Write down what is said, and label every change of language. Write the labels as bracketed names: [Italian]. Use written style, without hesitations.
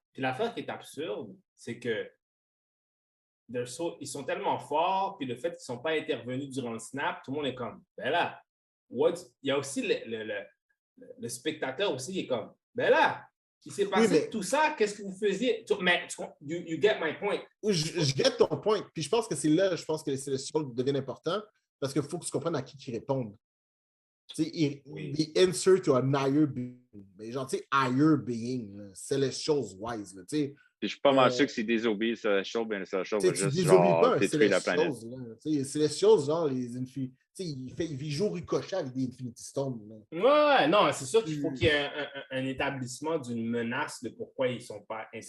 [French] Puis l'affaire qui est absurde, c'est que ils sont tellement forts, puis le fait qu'ils ne sont pas intervenus durant le snap, tout le monde est comme, ben là, il y a aussi le spectateur aussi, il est comme, ben là, il s'est passé tout ça, qu'est-ce que vous faisiez? Mais [English] you get my point. [French] Je get ton point, puis je pense que c'est là, je pense que les Celestials deviennent importants, parce qu'il faut que tu comprennes à qui ils répondent. Tu sais, [English] the answer to an higher being. [French] Mais genre, tu sais, [English] higher being, Celestials wise, [French] tu sais. Je suis pas mal sûr que s'ils désobéissent à Celestial, bien Celestial va juste détruire la planète. Celestials, genre, les Infinity. Il joue ricochet avec des Infinity Stones. Ouais, non, c'est sûr qu'il faut qu'il y ait un établissement d'une menace de pourquoi ils ne sont pas intervenus.